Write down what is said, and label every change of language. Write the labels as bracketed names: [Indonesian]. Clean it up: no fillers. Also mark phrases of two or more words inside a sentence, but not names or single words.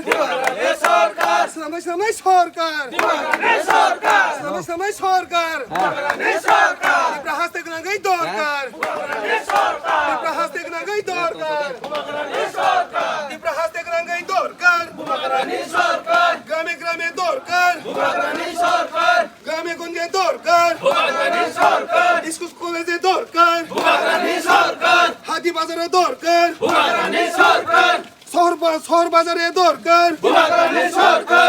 [Kok Borok] Bumagrani Sarkar. Samai sarkar. Bumagrani Sarkar. Samai sarkar. Bumagrani Sarkar. Dipra haste gnangay dorkar. Bumagrani Sarkar. Dipra haste gnangay dorkar. Bumagrani Sarkar. Dipra haste gnangay dorkar. Bumagrani Sarkar. [Bangla] গ্রামে দরকার [Kok Borok] Bumagrani Sarkar. [Bangla] গ্রামে গঞ্জে দরকার [Kok Borok] Bumagrani Sarkar. [Bangla] স্কুল কলেজে দরকার [Kok Borok] Bumagrani Sarkar. [Bangla] হাতি বাজারে দরকার [Kok Borok] Bumagrani Sarkar. [Bangla] শহর বাজারে দরকার [Kok Borok] Bumagrani Sarkar.